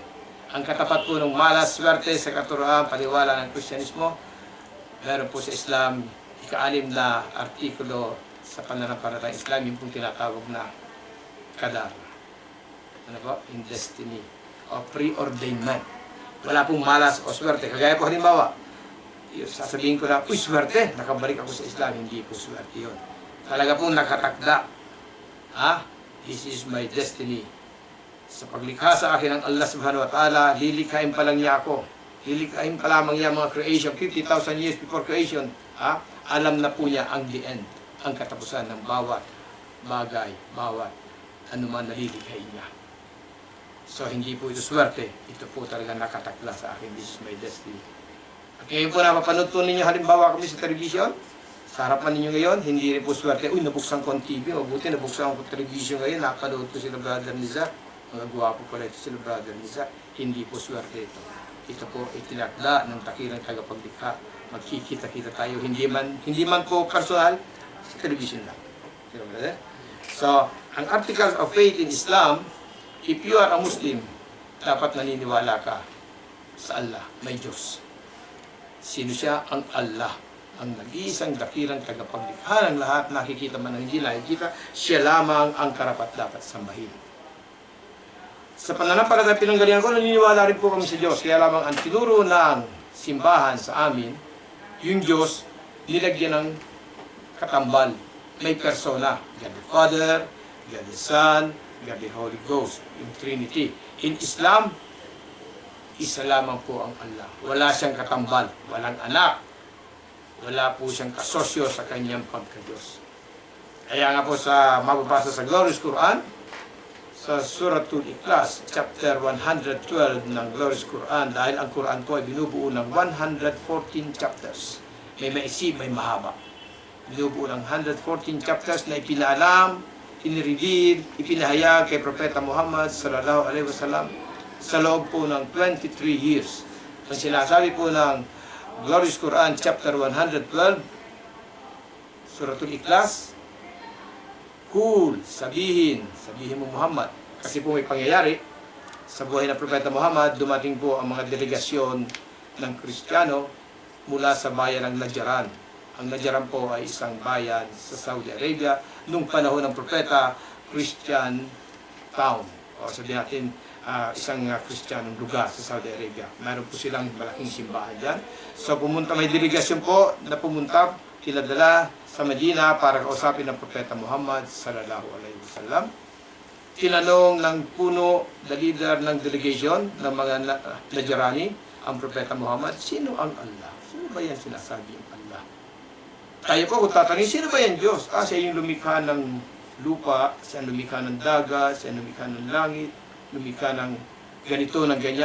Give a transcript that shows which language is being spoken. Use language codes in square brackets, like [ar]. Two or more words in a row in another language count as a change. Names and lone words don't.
[tl] Ang katapat po ng malas, swerte sa katuroan, paniwala ng Kristyanismo, meron po sa Islam, ika-6 na artikulo sa pananampalatayang Islam, yung pong tinatawag na kadar. Ano po? [en] In destiny o preordained man. Wala pong malas o swerte. [tl] Kagaya po halimbawa, sasabihin ko na, uy, swerte, nakabalik ako sa Islam. Hindi po swerte yun. Talaga pong nakatakda. [en] This is my destiny. [tl] Sa paglikha sa akin ng Allah [ar] سبحانه وتعالى, [tl] lilikhain pa lang niya ako. Lilikhain pa lamang niya mga creation, [en] 50,000 years before creation. [tl] Alam na po niya ang [en] the end, [tl] ang katapusan ng bawat bagay, bawat anuman na lilikhain niya. So, hindi po ito swerte. Ito po talaga nakatakda sa akin. [en] This is my destiny. [tl] At ngayon po napapanood po ninyo, halimbawa kami sa television, sa harapan ninyo ngayon, hindi rin po swerte. Uy, nabuksan ko ang TV. Mabuti, nabuksan ko television ngayon. Napanood ko sila Brother Nizar. Mga guwapo pala ito sila Brother Nizar. Hindi po swerte ito. Ito po itinakda ng takirang tagapaglikha. Magkikita-kita tayo. Hindi man po personal, sa television lang. [en] So, ang Articles of Faith in Islam, if you are a Muslim, [tl] dapat naniniwala ka sa Allah, may Diyos. Sino siya? Ang Allah. Ang nag-iisang dakilang tagapaglikha ng lahat, nakikita man ang hindi nakikita, siya lamang ang karapat-dapat sambahin. Sa pananampalatayang pinanggalingan ko, naniniwala rin po kami sa Diyos. Kaya lamang ang tinuro ng simbahan sa amin, yung Diyos, nilagyan ng katambal. May persona. [en] God the Father, God the Son, God the Holy Ghost. Yung Trinity. In Islam, [tl] isa lamang po ang Allah. Wala siyang katambal. Walang anak. Wala po siyang kasosyo sa kanyang pagka-Diyos. Kaya nga po sa mababasa sa Glorious Quran, sa Suratul Ikhlas, chapter 112 ng Glorious Quran, dahil ang Quran po ay binubuo ng 114 chapters. May maisip, may mahaba. Binubuo ng 114 chapters na ipinaalam, inireveal, ipinahayag kay Propeta Muhammad [ar] صلى الله عليه وسلم [tl] sa loob po ng 23 years. Ang sinasabi po ng Glorious Quran, chapter 112, Suratul Ikhlas, cool, sabihin mo Muhammad. Kasi po may pangyayari sa buhay ng Propeta Muhammad, dumating po ang mga delegasyon ng Kristiyano mula sa bayan ng Najran. Ang Najran po ay isang bayan sa Saudi Arabia. Nung panahon ng Propeta, [en] Christian town. [tl] O sabihin natin, isang Kristiyanong lugar sa Saudi Arabia. Mayroon po silang malaking simbahan dyan. So pumunta, may delegasyon po na pumunta, kinadala sa Medina para kausapin ng Propeta Muhammad [ar] صلى الله عليه وسلم. [tl] Tinanong ng puno, [en] the leader [tl] ng delegation ng mga Najrani, ang Propeta Muhammad, sino ang Allah? Sino ba yan sinasabi ang Allah? Tayo po kung tatanungin, sino ba yan Diyos? Siya yung lumikha ng lupa, siya yung lumikha ng dagat, siya yung lumikha ng langit, lumikha ng ganito, ng ganyan.